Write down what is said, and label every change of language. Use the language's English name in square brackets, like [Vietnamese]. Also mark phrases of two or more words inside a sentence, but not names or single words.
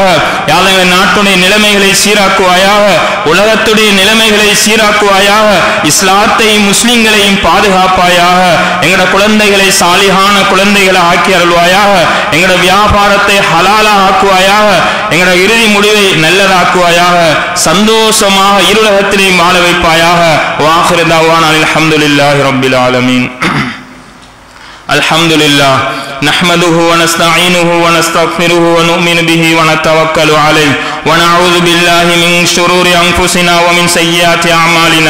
[Arabic] يا الله, [Tamil] எங்கள் நாட்டுடைய நிலைமைகளை சீராக்குவாயாக, உலகத்துடைய நிலைமைகளை சீராக்குவாயாக, இஸ்லாத்தையும் முஸ்லிம்களையும் பாதுகாப்பாயாக, எங்கட குழந்தைகளை சாலிஹான குழந்தைகளை ஆக்கி அருள்வாயாக, எங்கட வியாபாரத்தை ஹலாலா ஆக்குவாயாக, எங்கட இறுதி முடிவை நல்லதாக்குவாயாக, சந்தோஷமாக இருலகத்திலேயும் வாழ வைப்பாயாக. [Arabic] وآخر دعوانا الحمد لله رب العالمين. الحمد لله نحمده ونستعينه ونستغفره ونؤمن به ونتوكل عليه ونعوذ بالله من شرور أنفسنا ومن سيئات أعمالنا.